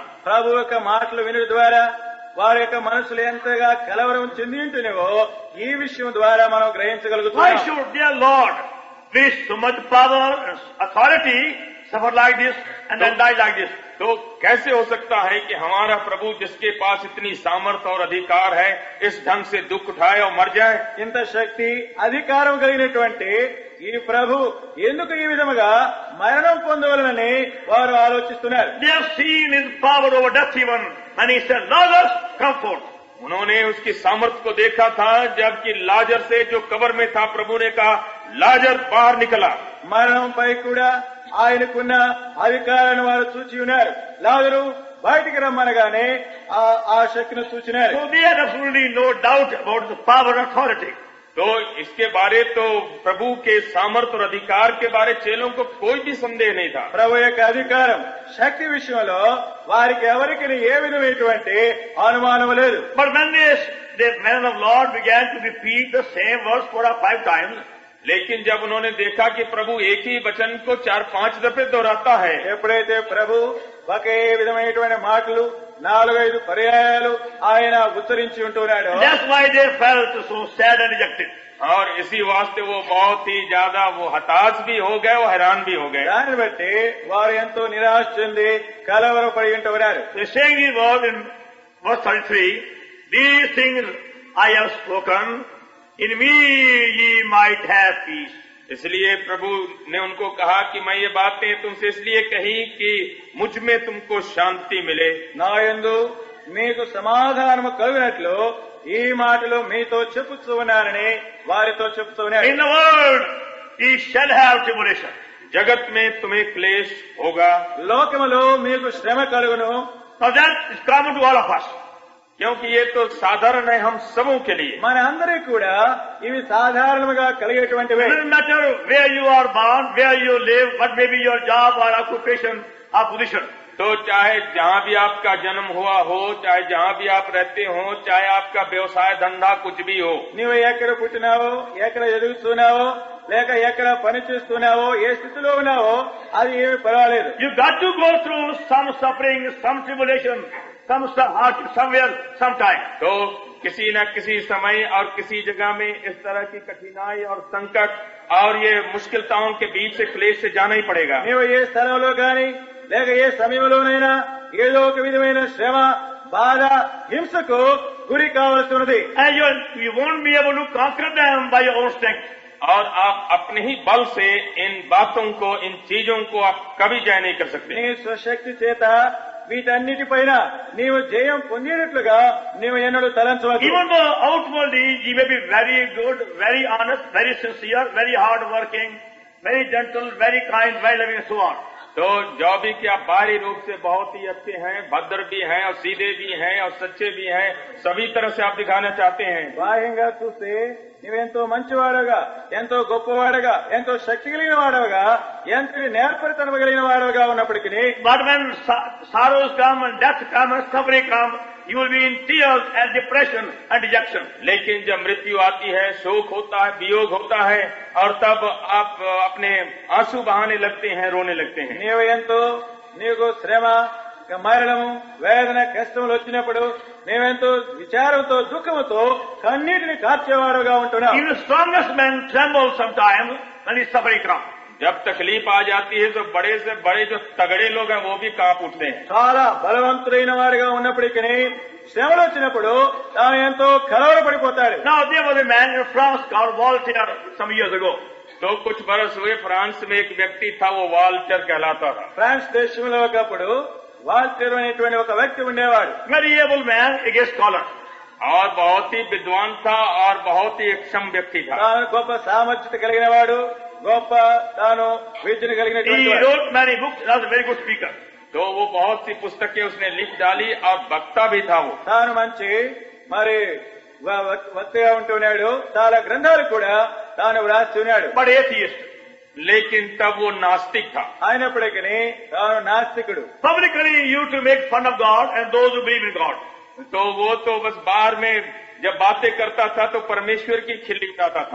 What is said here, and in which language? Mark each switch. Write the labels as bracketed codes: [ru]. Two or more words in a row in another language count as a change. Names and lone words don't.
[te] ప్రభు యొక్క మాటలు వినడం ద్వారా వారి యొక్క మనసులు ఎంతగా కలవరం చెంది ఉంటున్నావో ఈ విషయం ద్వారా మనం గ్రహించగలుగుతాం. [en] Why should their Lord with so much power and authority suffer like this and then die like this? [hi] तो कैसे हो सकता है कि हमारा प्रभु जिसके पास इतनी सामर्थ्य और अधिकार है इस ढंग से दुख उठाए और मर जाए? [te] ఇంత శక్తి అధికారం కలిగినటువంటి ఈ ప్రభు ఎందుకు ఈ విధముగా మరణం పొందవలనని వారు ఆలోచిస్తున్నారు. [en] They have seen his power over death even and he said, Lazarus, come forth. [hi] उन्होंने उसकी सामर्थ्य को देखा था जबकि लाजर से जो कब्र में था प्रभु ने कहा लाजर बाहर निकला। [te] మరణంపై కూడా ఆయనకున్న అధికారాన్ని వారు చూచి ఉన్నారు. లాజరు బయటికి రమ్మనగానే ఆ శక్తిని చూచినారు. [en] So they had absolutely no doubt about the power and authority. [hi] तो इसके बारे तो प्रभु के सामर्थ्य और अधिकार के बारे चेलों को कोई भी संदेह नहीं था। [te] ప్రభు యొక్క అధికారం శక్తి విషయంలో వారికి ఎవరికి ఏ విధమైనటువంటి అనుమానం లేదు. [en] But when the men of Lord began to repeat the same verse 4 or 5 times, [hi] लेकिन जब उन्होंने देखा कि प्रभु एक ही वचन को 4-5 दफे दोहराता है, [te] ఎప్పుడైతే ప్రభు ఒకే విధమైనటువంటి మాటలు 4-5 పర్యాయాలు ఆయన ఉచ్చరించి ఉంటున్నాడు. [en] that's why they felt so sad and dejected. [hi] और इसी वास्ते वो बहुत ही ज्यादा वो हताश भी हो गए और हैरान भी हो गए। [te] దాన్ని బట్టి వారు ఎంతో నిరాశ చెంది కలవరపడి ఉంటున్నారు. [en] They saying these words in verse 33, these things I have spoken, in me ye might have peace. [hi] इसलिए प्रभु ने उनको कहा कि मैं ये बातें तुमसे इसलिए कही कि मुझ में तुमको शांति मिले। [te] నా యందు మీకు సమాధానము కలుగునట్లు ఈ మాటలు మీతో చెప్పుతూ ఉన్నానని వారితో చెప్తూ ఉన్నారు. [en] In the world ye shall have tribulation. [hi] जगत में तुम्हें क्लेश होगा, [te] లోకములో మీకు శ్రమ కలుగును. [en] Now that is common to all of us. [hi] क्योंकि ये तो साधारण है हम सबों के लिए। [te] మన అందరికీ కూడా ఇవి సాధారణంగా కలిగేటువంటివే. [en] It doesn't matter where you are born, where you live, what may be your job or occupation or position. [hi] तो चाहे जहाँ भी आपका जन्म हुआ हो, चाहे जहाँ भी आप रहते हो, चाहे आपका व्यवसाय धंधा कुछ भी हो, [te] నీవు ఎక్కడ పుట్టినావో, ఎక్కడ ఎదుగుతున్నావో, లేక ఎక్కడ పని చేస్తున్నావో, ఏ స్థితిలో ఉన్నావో అది ఏమి పర్వాలేదు. [en] You got to go through some suffering, some tribulation, some hardship somewhere, sometime. [hi] तो किसी न किसी समय और किसी जगह में इस तरह की कठिनाई और संकट और ये मुश्किलताओं के बीच से क्लेश से जाना ही पड़ेगा। [te] నీవు ఏ స్థలంలో గాని లేక ఏ సమయంలోనైనా ఏదో ఒక విధమైన శ్రమ, బాధ, హింసకు గురి కావలసి ఉన్నది. [en] And you won't be able to conquer them by your own strength. [hi] और आप अपने ही बल से इन बातों को, इन चीजों को आप कभी जय नहीं कर सकते। [te] నీ స్వశక్తి చేత వీటన్నిటిపైన నీవు జయం పొందేటట్లుగా నీవు ఎన్నడూ తలంచవచ్చు. [en] Even though outwardly you may be very good, very honest, very sincere, very hard working, very gentle, very kind, very loving and so on. [hi] तो जो भी कि आप बाहरी रूप से बहुत ही अच्छे हैं, भद्र भी हैं और सीधे भी हैं और सच्चे भी हैं, सभी तरह से आप दिखाना चाहते हैं। [te] బాహ్యంగా చూస్తే నీవెంతో మంచివాడగా, ఎంతో గొప్పవాడగా, ఎంతో శక్తి కలిగిన వాడవగా, ఎంతటి నేర్పరితనం కలిగిన వాడవగా ఉన్నప్పటికీ [en] But when sorrows come and death come and suffering come, you will be in tears and depression and dejection. [hi] लेकिन जब मृत्यु आती है, शोक होता है, वियोग होता है और तब आप अपने आंसू बहाने लगते हैं, रोने लगते हैं। [te] నీవు ఎంతో నీకు శ్రమ, మరణము, వేదన, కష్టములు వచ్చినప్పుడు నీవెంతో విచారంతో, దుఃఖంతో కన్నీటిని కార్చేవాడుగా ఉంటున్నావు. [en] Even the strongest men tremble sometimes when his suffering comes. [hi] जब तकलीफ आ जाती है तो बड़े से बड़े जो तगड़े लोग हैं वो भी कांप उठते हैं। [te] చాలా బలవంతుడైన వాడుగా ఉన్నప్పటికీ శ్రమలు వచ్చినప్పుడు తాను ఎంతో కలవరపడిపోతాడు. [en] Now there was a man in France called Voltaire some years ago. [hi] तो कुछ बरस हुए फ्रांस में एक व्यक्ति था, वो वाल्टर कहलाता था। [te] ఫ్రాన్స్ దేశంలో ఒకప్పుడు వాల్టర్ అనేటువంటి ఒక వ్యక్తి ఉండేవాడు. [en] Very able man, a great scholar. [hi] और बहुत ही विद्वान था और बहुत ही अक्षम व्यक्ति था। [te] తాను గొప్ప సామర్థ్యత కలిగిన వాడు, గొప్ప తాను విద్యను కలిగినటువంటి [en] He [te] వాడు. [en] wrote many books, was a very good speaker. [hi] तो वो बहुत सी पुस्तकें उसने लिख डाली और वक्ता भी था वो। [te] తాను మంచి మరి వక్తగా ఉంటున్నాడు, చాలా గ్రంథాలు కూడా తాను వ్రాసి ఉన్నాడు. [en] But atheist. [hi] लेकिन तब वो नास्तिक था। [te] అయినప్పటికీ తాను నాస్తికుడు. [en] Publicly he used to make fun of God and those who believe in God. [hi] तो वो तो बस बाहर में जब बातें करता था तो परमेश्वर की खिल्ली उड़ाता था।